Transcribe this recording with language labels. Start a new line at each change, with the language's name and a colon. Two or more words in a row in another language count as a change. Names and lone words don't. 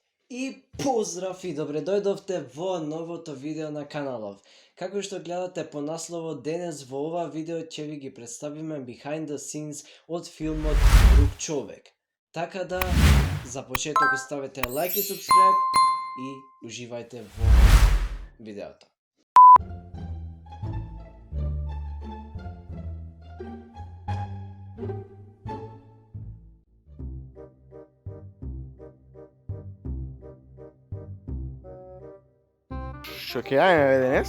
Macedonian: И поздрав и добре дојдовте во новото видео на каналов. Како што гледате по насловот, денес во ова видео ќе ви ги представиме
English: behind the scenes
Macedonian: од филмот Друг човек. Така да, за почеток ставете лайк и subscribe и уживајте во видеото. Што ќе јајме денес?